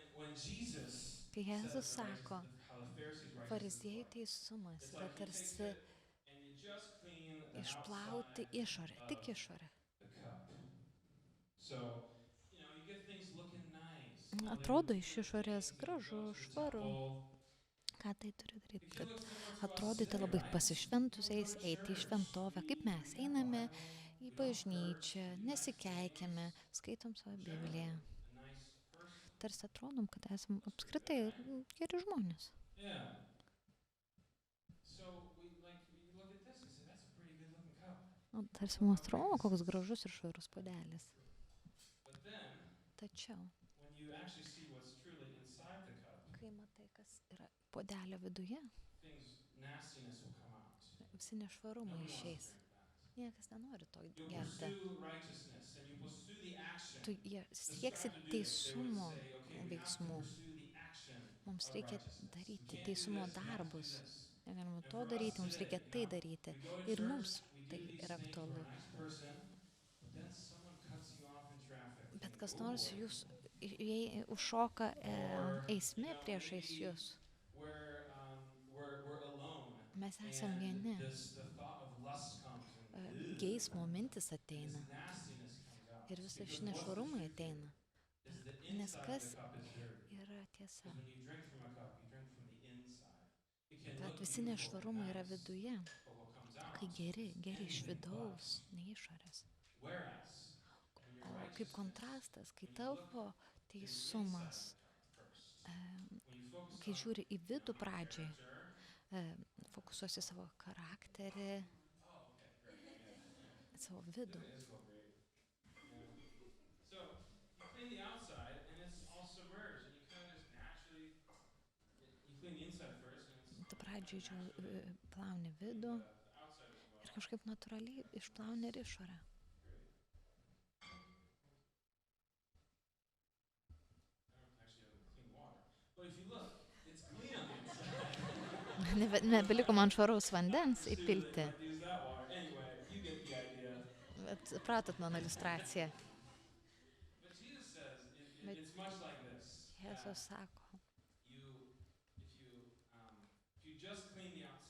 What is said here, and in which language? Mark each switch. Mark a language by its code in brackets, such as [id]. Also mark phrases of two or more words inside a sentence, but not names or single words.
[en] when Jesus [lt] Kai [en] says, [lt] Jėzus [en] right, [lt] sako, [en] how the Pharisees' righteousness [lt] fariziejų [en] looked, [lt] teisumas [en] it's [lt] yra [en] like you take [lt] tarsi [en] it and you just clean the [lt] išplauti [en] outside [lt] išorę, [en] of [lt] tik išorę. [en] the cup. So, you get things looking nice. [lt] Atrodo iš [en] The [lt] išorės [en] things, [lt] gražu, [en] go to the [lt] švaru. [en] temple. [lt] Ką tai turi daryti? [en] If you [lt] Kad [en] look similar to us [lt] atrodyti [en] today, [lt] labai [en] right? We [lt] pasišventusiais, [en] go to [lt] eiti į [en] church, [lt] šventovę, kaip mes [en] we have [lt] einame [en] Bible, [lt] į [en] we don't curse, [lt] bažnyčią, [en] we do nice [lt] nesikeikėme, [en] things. [lt] skaitom savo [en] We're [lt] Bibliją. [en] generally a nice person. [lt] Tarsi atrodom, kad esam [en] That's pretty [lt] apskritai [en] good, right? [lt] geri žmonės. [en] Yeah. So we look at this and say that's a pretty good looking cup. [lt] Tarsi mums atrodo, koks gražus ir švarus puodelis. [en] But then [lt] Tačiau, [en] when you actually see what's truly inside the cup, [lt] kai matai, kas yra puodelio viduje, [en] nastiness will come out. [lt] visi nešvarumai [en] Nobody wants to [lt] išeis. [en] drink that. [lt] Niekas nenori to [en] You'll [lt] gerti. [en] pursue righteousness and you pursue the action. [lt] Tu sieksi teisumo [en] They would say, okay, we have to [lt] veiksmų. [en] pursue the action [lt] Mums [en] of [lt] reikia [en] righteousness. We [lt] daryti [en] can't do [lt] teisumo [en] this, we have to do [lt] darbus. [en] this. [lt] Negalima [en] And [lt] to [en] for us [lt] daryti, mums [en] today, [lt] reikia tai daryti. [en] we go to [lt] Ir [en] church, [lt] mums [en] we [lt] tai [en] do these [lt] yra [en] things, we're [lt] aktualu. [en] a nice person, but then someone cuts you off in traffic. [lt] Bet [en] and, [lt] kas [en] oh [lt] nors [en] boy. [lt] jūs užšoka [en] Or, [lt] eisme priešais [en] maybe [lt] jūs. [en] we're alone. [lt] Mes esam [en] And [lt] vieni. [en] the thought of lust comes and [lt] Geismo mintis [en] this [lt] ateina. [en] nastiness comes out. [lt] Ir visi [en] Because [lt] šie [en] what's the [lt] nešvarumai [en] truth here? [lt] ateina. [en] Is the [lt] Nes [en] inside of [lt] kas [en] the cup is dirty. [lt] yra tiesa? [en] Because when you drink from a cup, you drink from the inside. It can [lt] Kad [en] look [lt] visi [en] beautiful [lt] nešvarumai [en] and [lt] yra [en] nice, [lt] viduje. [en] but what comes out [lt] Kai geri [en] is [lt] iš [en] anything [lt] vidaus, [en] but. [lt] ne išorės. [en] Whereas, when your [lt] O kaip [en] righteousness, [lt] kontrastas, kai [en] when you look [lt] tavo [en] to the [lt] teisumas, [en] inside of the cup first, when you focus [lt] kai [en] on, [lt] žiūri į vidų [en] my [lt] pradžiai, [en] character, [lt] fokusuosi savo charakterį, [en] oh, okay, great, yeah. savo vidų. Doesn't it feel great? Yeah. So you clean the outside and it's all submerged and you kind of just naturally, you clean the inside first and it's [lt] Tu pradžiai [en] naturally [lt] plauni vidų [en] the outside as well. [lt] ir kažkaip natūraliai išplauni ir išorę. [en] Great. I actually have clean water. But if you look, it's clean on the inside. [lt] Nebeliko man švaraus vandens [en] Student [lt] įpilti. [en] might use that water. Anyway, you get the idea. [lt] Bet supratot mano iliustraciją. [en] But Jesus says [lt] Bet [en] it's much like this. [lt] Jėzus sako, [en] If you just clean the outside,